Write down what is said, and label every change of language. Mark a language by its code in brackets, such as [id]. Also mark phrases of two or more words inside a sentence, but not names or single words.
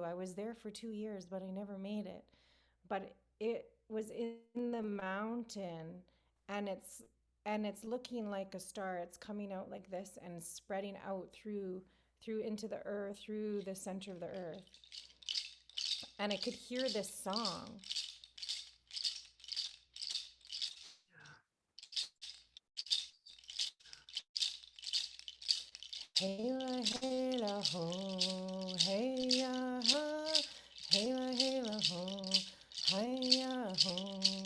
[en] I was there for 2 years, but I never made it. But it was in the mountain and it's looking like a star. It's coming out like this and spreading out through into the earth, through the center of the earth. And I could hear this song. Hey la ho, hey ya ha, hey la ho, hey ya ho.